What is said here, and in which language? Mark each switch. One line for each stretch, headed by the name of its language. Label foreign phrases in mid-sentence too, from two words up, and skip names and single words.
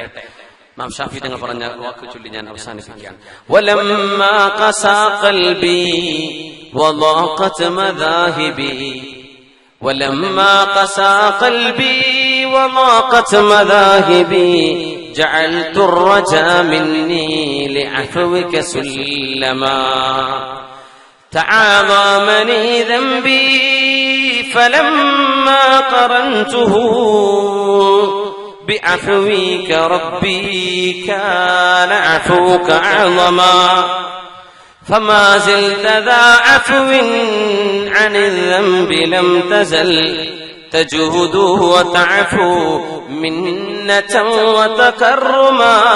Malayalam: ഇമാം ഷാഫിഈ തങ്ങൾ പറഞ്ഞ വാക്ക് ചൊല്ലി ഞാൻ അവസാനിപ്പിക്കുകയാണ്.
Arabic: ولما قسا قلبي وضاقت مذاهبي ولما قسا قلبي وضاقت مذاهبي جعلت الرجا مني لعفوك سلما تعاظمني ذنبي فلما قرنته بعفوك ربي كان عفوك أعظما فما زلت ذا عفو عن الذنب لم تزل تجود وتعفو منة وتكرما